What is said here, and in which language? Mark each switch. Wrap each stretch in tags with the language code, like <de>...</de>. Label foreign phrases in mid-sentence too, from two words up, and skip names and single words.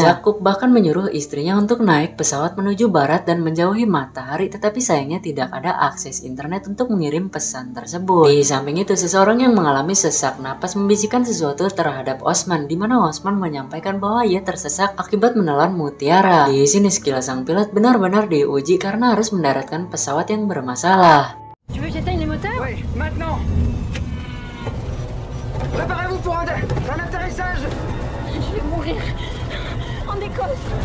<id>Jakub bahkan menyuruh istrinya untuk naik pesawat menuju barat dan menjauhi matahari, tetapi sayangnya tidak ada akses internet untuk mengirim pesan tersebut. Di samping itu, seseorang yang mengalami sesak napas membisikkan sesuatu terhadap Osman, di mana Osman menyampaikan bahwa ia tersesak akibat menelan mutiara. Di sini skill sang pilot benar-benar diuji karena harus mendaratkan pesawat yang bermasalah.</id> <fr>Tu veux que j'éteigne les moteurs? Oui, maintenant. Préparez-vous pour un atterrissage. Je vais mourir. En Écosse.</fr>